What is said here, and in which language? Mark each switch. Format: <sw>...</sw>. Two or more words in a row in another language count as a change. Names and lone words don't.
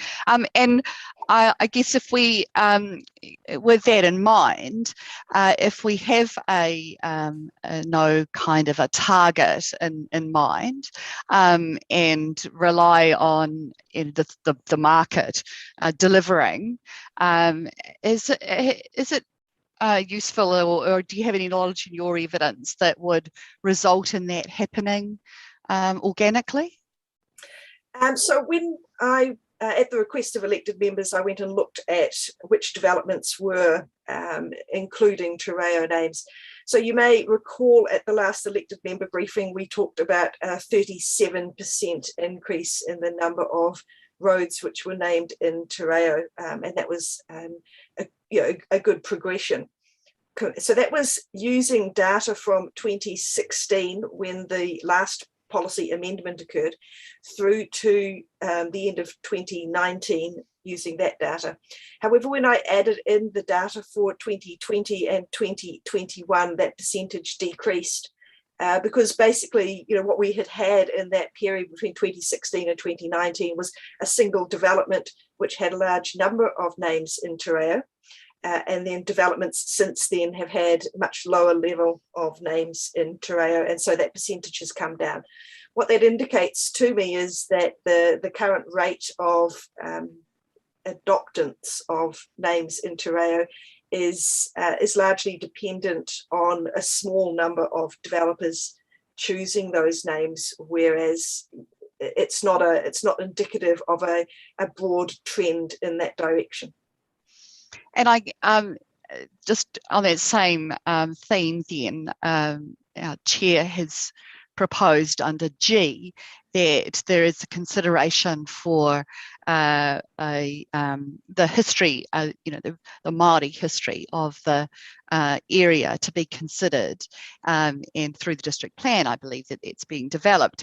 <en>And I guess if we, with that in mind, if we have a no kind of a target in mind, and rely on the market delivering, is it useful, or do you have any knowledge in your evidence that would result in that happening organically? So when I, at the request of elected members, I went and looked at which developments were including</en> <mi>te reo</mi> <en>names. So you may recall at the last elected member briefing, we talked about a 37% increase in the number of roads which were named in</en> <mi>te reo,</mi> <en>and that was a good progression. So that was using data from 2016, when the last policy amendment occurred, through to the end of 2019 using that data. However, when I added in the data for 2020 and 2021, that percentage decreased because basically, what we had in that period between 2016 and 2019 was a single development which had a large number of names in</en> <mi>te reo.</mi> <en>And then developments since then have had much lower level of names in</en> <mi>te reo,</mi> <en>and so that percentage has come down. What that indicates to me is that the current rate of adoptance of names in</en> <mi>te reo</mi> <en>is largely dependent on a small number of developers choosing those names, whereas it's not indicative of a broad trend in that direction. And I just on that same theme, then our chair has proposed under G that there is a consideration for the history, the Māori history of the area to be considered, and through the district plan, I believe that it's being developed.</en>